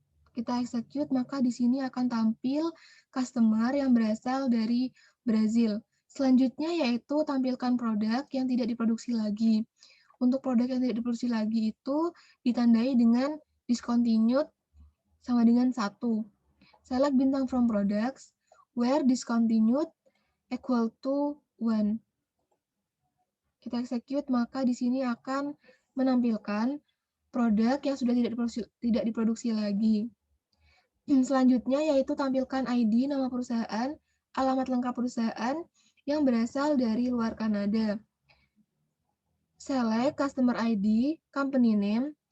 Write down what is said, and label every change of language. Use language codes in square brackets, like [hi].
[id] Kita execute, maka di sini akan tampil customer yang berasal dari Brazil. Selanjutnya yaitu tampilkan produk yang tidak diproduksi lagi. Untuk produk yang tidak diproduksi lagi itu ditandai dengan discontinued sama dengan 1. [en] Select bintang from products where discontinued equal to 1. [id] Kita execute, maka di sini akan menampilkan produk yang sudah tidak diproduksi lagi. Selanjutnya yaitu tampilkan ID nama perusahaan, alamat lengkap perusahaan yang berasal dari luar Kanada. [en] Select customer ID, company name.